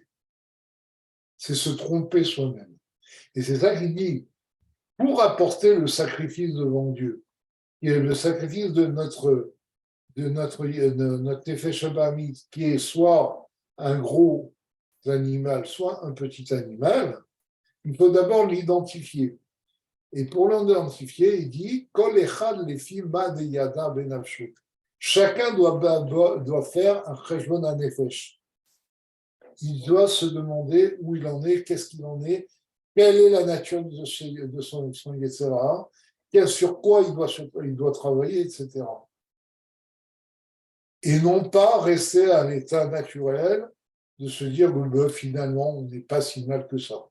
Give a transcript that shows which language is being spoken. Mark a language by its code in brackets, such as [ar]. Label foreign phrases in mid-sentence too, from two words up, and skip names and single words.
[fr] C'est se tromper soi-même. Et c'est ça qu'il dit, pour apporter le sacrifice devant Dieu, qui est le sacrifice de notre [he] נפש הבהמית, [fr] qui est soit un gros animal, soit un petit animal, il faut d'abord l'identifier. Et pour l'identifier, il dit [he] כל אחד לפי מה שיודע בנפשו. [fr] Chacun doit faire un [he] חשבון הנפש. [fr] Il doit se demander où il en est, qu'est-ce qu'il en est, quelle est la nature de son [he] יצר הרע, [fr] sur quoi il doit travailler, etc. Et non pas rester à l'état naturel de se dire finalement, on n'est pas si mal que ça.